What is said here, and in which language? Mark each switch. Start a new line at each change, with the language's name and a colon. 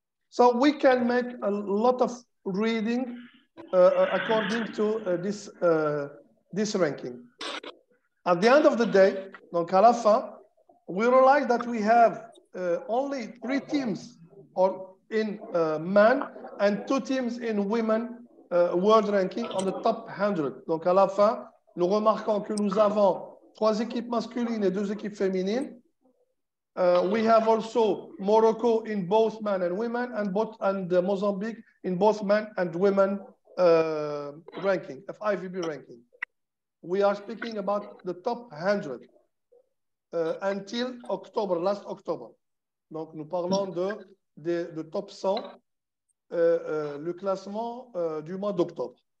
English: So we can make a lot of reading according to this ranking. At the end of the day,
French: donc à la fin,
English: we realize that we have only 3 teams in men and 2 teams in women world ranking on the top 100.
French: Donc à la fin, nous remarquons que nous avons 3 équipes masculines et 2 équipes féminines.
English: We have also Morocco in both men and women, and Mozambique in both men and women ranking, FIVB ranking. We are speaking about the top 100 until October, last October.
French: Donc, nous parlons de top 100, le classement du mois d'octobre.